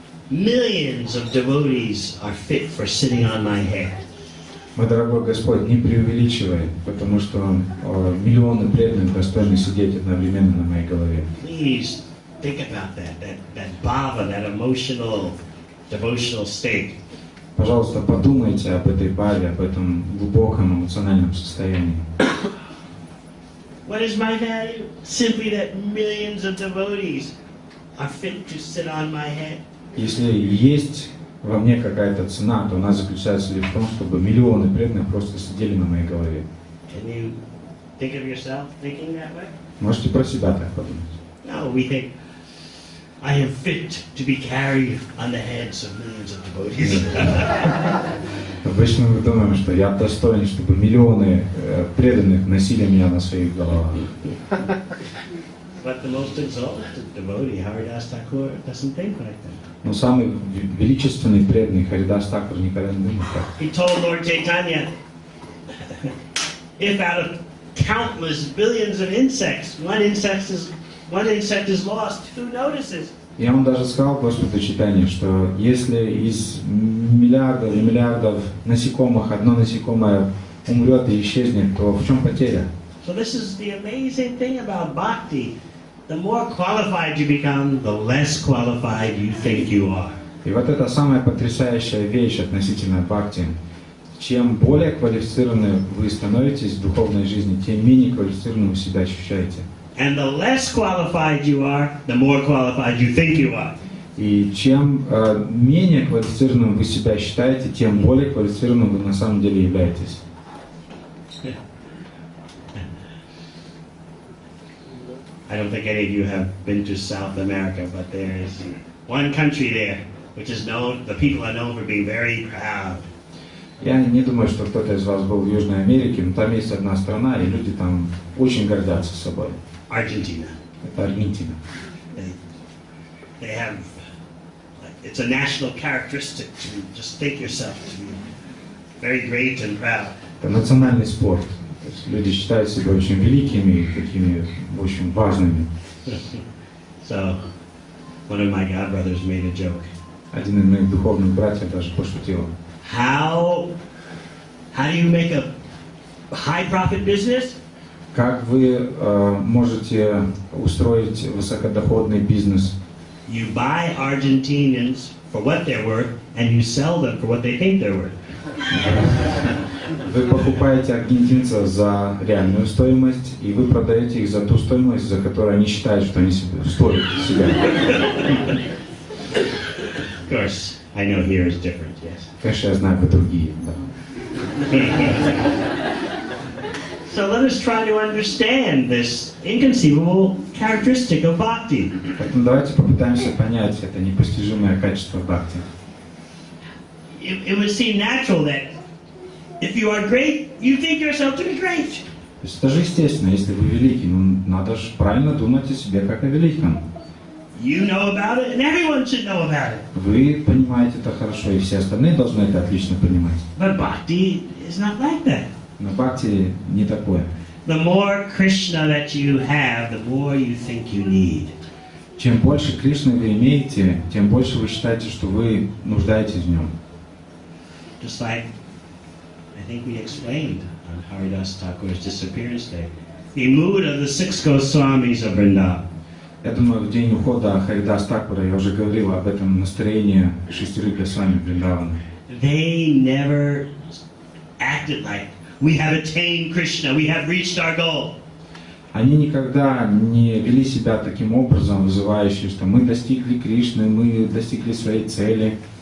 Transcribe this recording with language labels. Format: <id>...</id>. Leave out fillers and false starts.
<en>Millions of devotees are fit for sitting on my head.</en> <ru>Мой дорогой Господь, не преувеличивай, потому что миллионы преданных достойны сидеть одновременно на моей голове.</ru> <en>Please think about that bhava, that emotional, devotional state.</en> <ru>Пожалуйста, подумайте об этой бхаве, об этом глубоком эмоциональном состоянии.</ru> <en>What is my value? Simply that millions of devotees are fit to sit on my head.</en> <ru>Если есть во мне какая-то цена, то она заключается лишь в том, чтобы миллионы преданных просто сидели на моей голове.</ru> <en>Can you think of yourself thinking that way?</en> <ru>Можете про себя так подумать.</ru> <en>No, we think, I am fit to be carried on the heads of millions of devotees.</en> <ru>Обычно мы думаем, что я достоин, чтобы миллионы преданных носили меня на своих головах.</ru> <en>But the most exalted devotee, Haridas Thakur, doesn't think like that.</en> <ru>Но самый величественный преданный Харидас Thakур никогда не думал так.</ru> <en>He told Lord Chaitanya, if out of countless billions of insects, one insect is lost, who notices?</en> <ru>И он даже сказал Господу Чайтанье, что если из миллиардов и миллиардов насекомых одно насекомое умрет и исчезнет, то в чем потеря?</ru> <en>So this is the amazing thing about bhakti. The more qualified you become, the less qualified you think you are.</en> <ru>И вот это самая потрясающая вещь относительно бхакти. Чем более квалифицированы вы становитесь в духовной жизни, тем менее квалифицированным вы себя ощущаете.</ru> <en>And the less qualified you are, the more qualified you think you are.</en> <ru>И чем менее квалифицированным вы себя считаете, тем более квалифицированным вы на самом деле являетесь.</ru> <en>I don't think any of you have been to South America, but there is one country there which is known, the people are known for being very proud.</en> <ru>Я не думаю, что кто-то из вас был в Южной Америке, но там есть одна страна, и люди там очень гордятся собой.</ru> <en>Argentina.</en> <ru>Это Аргентина.</ru> <en>They have it's a national characteristic to just think yourself to be very great and proud.</en> <ru>Это национальный спорт. То есть люди считают себя очень великими и такими очень важными.</ru> <en>So, one of my godbrothers made a joke.</en> <ru>Один из моих духовных братьев даже пошутил.</ru> <en>How do you make a high profit business?</en> <ru>Как вы можете устроить высокодоходный бизнес?</ru> <en>You buy Argentinians for what they're worth, and you sell them for what they think they're worth.</en> <ru>Вы покупаете аргентинцев за реальную стоимость, и вы продаете их за ту стоимость, за которую они считают, что они стоят себя.</ru> <en>Of course, I know here is different, yes.</en> <ru>Конечно, я знаю, вы другие. Да.</ru> <en>So let us try to understand this inconceivable characteristic of bhakti.</en> <ru>Поэтому давайте попытаемся понять это непостижимое качество бхакти.</ru> <en>It would seem natural that if you are great, you think yourself to be great.</en> <ru>То есть это же естественно, если вы великий, ну надо же правильно думать о себе как о великом.</ru> <en>You know about it, and everyone should know about it.</en> <ru>Вы понимаете это хорошо, и все остальные должны это отлично понимать.</ru> <en>But bhakti is not like that.</en> <ru>Но бхакти не такое.</ru> <en>The more Krishna that you have, the more you think you need.</en> <ru>Чем больше Кришны вы имеете, тем больше вы считаете, что вы нуждаетесь в нем.</ru> <en>Just like I think we explained on Haridas Thakur's disappearance day, the mood of the six Goswamis of Vrindavan.</en> <ru>Я думаю, в день ухода Харидас Такура я уже говорил об этом настроении шестерых Госвами Вриндавана.</ru> <en>They never acted like we have attained Krishna, we have reached our goal.</en> <ru>Они никогда не вели себя таким образом, вызывающим, что мы достигли Кришны, мы достигли своей цели.</ru>